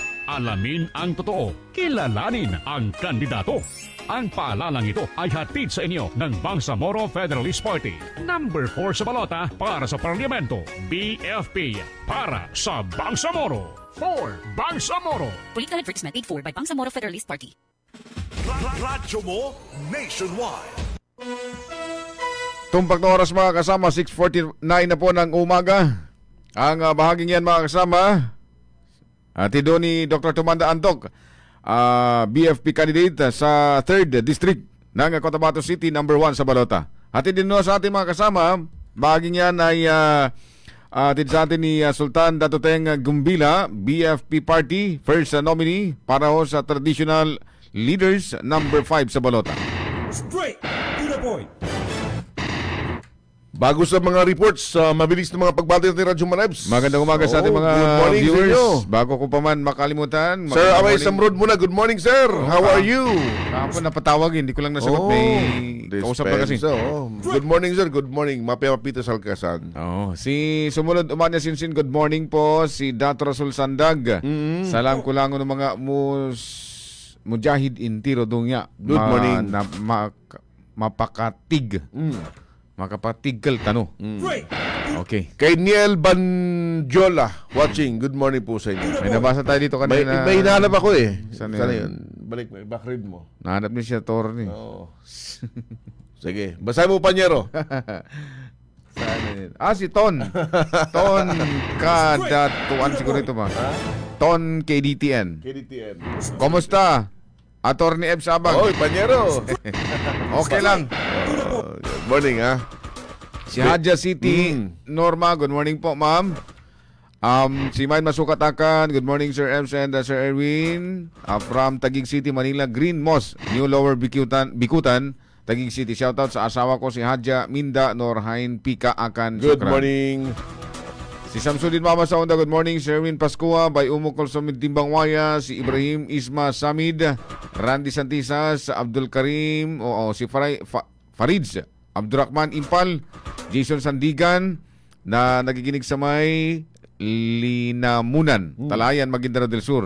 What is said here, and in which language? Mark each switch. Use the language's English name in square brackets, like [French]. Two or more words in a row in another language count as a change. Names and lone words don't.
[Filipino] Alamin ang totoo. Kilalanin ang kandidato. Ang paalalang ito ay hatid sa inyo ng Bangsamoro Federalist Party. Number 4 sa balota para sa Parlamento. BFP para sa Bangsamoro. 4 Bangsamoro. [English] Political advertisement paid for by Bangsamoro Federalist Party. [Filipino] Radyo mo nationwide. Tumpak na oras mga kasama, 6:49 na po ng umaga. Ang bahaging yan mga kasama, atido ni Dr. Tumanda Antok, BFP candidate sa 3rd District ng Cotabato City, number 1 sa balota. Atid din sa ating mga kasama, bahaging yan ay atid sa atin ni Sultan Datoteng Gumbila, BFP Party, [English] first nominee [Filipino] para ho sa [English] Traditional Leaders, [Filipino] number 5 sa balota. [English] Straight to the point. [Filipino] Bago sa mga reports, mabilis na mga pagbati natin Radyo Manibs. Magandang umaga sa ating mga [English] good morning viewers. [Filipino] sa inyo. Bago ko pa man makalimutan. Sir Away Samrod muna. [English] Good morning, sir. How are you? [Filipino] Kahapon napatawag, hindi ko lang nasagot. May kausap na kasi. [English] Good morning, sir. Good morning. Mapia-Pita Salcasan. [Filipino] Si sumunod umanya sinsin, [English] good morning [Filipino] po. Si Dato Rasul Sandag. Salam ko lang ng mga mujahid in tiro dungya. [English] Good morning. [Maguindanaon] Mapakatig. Makapatiggal tano. [English] Okay. [Filipino] Kay Niel Banjola watching. [English] Good morning [Filipino] po sa inyo. May nabasa tayo dito kanina. May hinahanap ako eh. Sana Sana yun? yun? balik mo, backread mo. Nahanap niya siya, attorney. Oo. Sige, basahin mo, Panyero. Saan yun? Si Ton. Ton Kadatuan siguro ito ba? Ton KDTN. KDTN. Kumusta? Attorney Eb Sabang. Oy, Panyero. Okay lang. [English] Good morning, ha? [Filipino] Si Hadja City, Norma, [English] good morning [Filipino] po, ma'am. Si Mayn Masukatakan, [English] good morning, [Filipino] Sir Ems and Sir Erwin. [English] From Taguig City, Manila, Green Moss, New Lower Bikutan, Taguig City. [Filipino] Shoutout sa asawa ko, si Hadja Minda Norhain Pika Akan. [English] Good [Arabic] Sukran. [English] morning. [Filipino] Si Samsudin Mama sa Onda, good morning. Sir Erwin Pascua, by Umukol Sumid Timbang Waya, si Ibrahim Isma Samid, Randy Santisas, Abdul Karim, si Farids, Abdurrahman Impal, Jason Sandigan, na nagiginig sa may Linamunan, Talayan, Maguindaro del Sur.